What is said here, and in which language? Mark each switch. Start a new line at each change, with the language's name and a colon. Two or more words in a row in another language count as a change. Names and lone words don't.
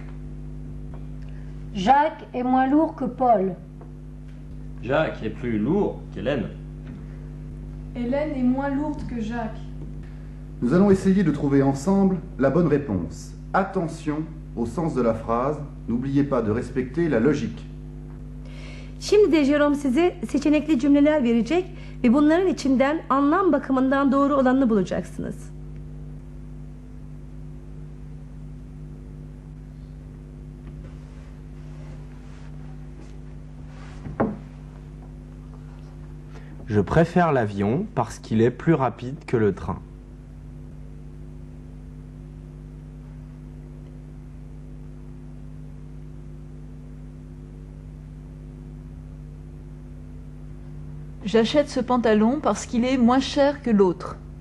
French: Jacques est moins lourd que Paul. Jacques est plus lourd qu'Hélène. Hélène est moins lourde que Jacques. Nous allons essayer de trouver ensemble la bonne réponse. Attention au sens de la phrase, n'oubliez pas de respecter la logique.
Turkish: Şimdi de Jerome size seçenekli cümleler verecek ve bunların içinden anlam bakımından doğru olanını bulacaksınız.
French: Je préfère l'avion parce qu'il est plus rapide que le train. J'achète ce pantalon parce qu'il est moins cher que l'autre.